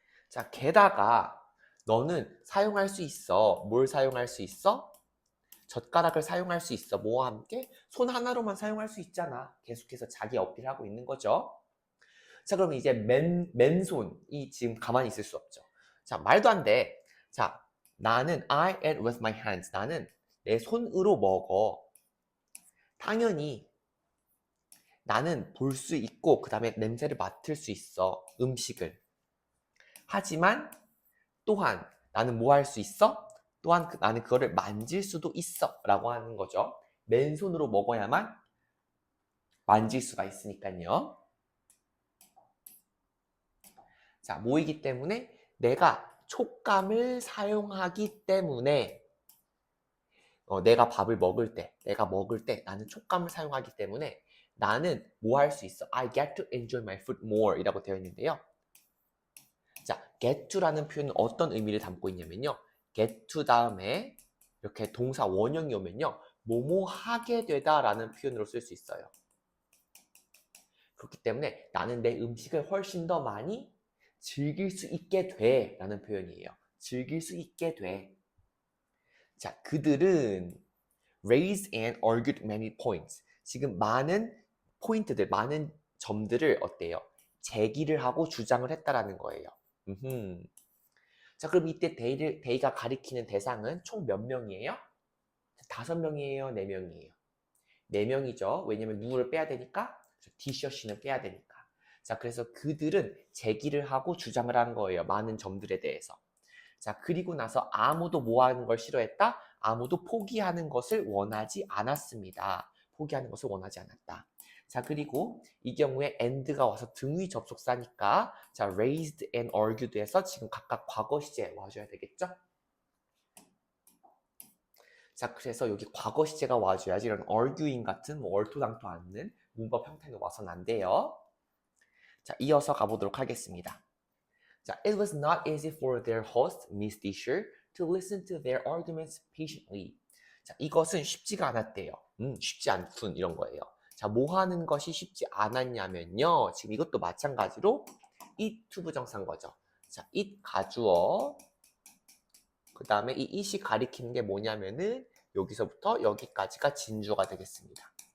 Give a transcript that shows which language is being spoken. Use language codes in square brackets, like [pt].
[ko] 자, 게다가 너는 사용할 수 있어. 뭘 사용할 수 있어? 젓가락을 사용할 수 있어. 뭐와 함께? 손 하나로만 사용할 수 있잖아. 계속해서 자기 어필하고 있는 거죠. 자, 그럼 이제 맨손이 지금 가만히 있을 수 없죠. 자, 말도 안 돼. 자, 나는 [en] I eat with my hands. [ko] 나는 내 손으로 먹어. 당연히 나는 볼 수 있고 그 다음에 냄새를 맡을 수 있어. 음식을. 하지만 또한 나는 뭐 할 수 있어? 또한 나는 그거를 만질 수도 있어 라고 하는 거죠. 맨손으로 먹어야만 만질 수가 있으니까요. 자, 뭐이기 때문에 내가 촉감을 사용하기 때문에 내가 밥을 먹을 때, 내가 먹을 때 나는 촉감을 사용하기 때문에 나는 뭐 할 수 있어? [en] I get to enjoy my food more [ko] 이라고 되어 있는데요. 자, get to라는 표현은 어떤 의미를 담고 있냐면요. get to 다음에 이렇게 동사 원형이 오면요. 뭐뭐 하게 되다 라는 표현으로 쓸 수 있어요. 그렇기 때문에 나는 내 음식을 훨씬 더 많이 즐길 수 있게 돼 라는 표현이에요. 즐길 수 있게 돼. 자, 그들은 [en] raised and argued many points. [ko] 지금 많은 포인트들, 많은 점들을 어때요? 제기를 하고 주장을 했다라는 거예요. 자, 그럼 이때 데이가 가리키는 대상은 총 몇 명이에요? 5명이에요? 4명이에요? 4명이죠. 왜냐면 누구를 빼야 되니까? 디셔시는 빼야 되니까. 자, 그래서 그들은 제기를 하고 주장을 한 거예요. 많은 점들에 대해서. 자, 그리고 나서 아무도 뭐 하는 걸 싫어했다? 아무도 포기하는 것을 원하지 않았습니다. 포기하는 것을 원하지 않았다. 자, 그리고 이 경우에 and가 와서 등위 접속사니까 자, [en] raised and argued [ko] 에서 지금 각각 과거 시제 와줘야 되겠죠? 자, 그래서 여기 과거 시제가 와줘야지 이런 arguing 같은 뭐 얼토당토 않는 문법 형태는 와서는 안 돼요. 자, 이어서 가보도록 하겠습니다. [en] 자, it was not easy for their host, Miss Disher, to listen to their arguments patiently. [ko] 자, 이것은 쉽지가 않았대요. 쉽지 않군 이런 거예요. 자, 뭐 하는 것이 쉽지 않았냐면요. 지금 이것도 마찬가지로 it 투부정사인 거죠. 자, it 가주어. 그 다음에 이 it이 가리키는 게 뭐냐면은 여기서부터 여기까지가 진주어가 되겠습니다.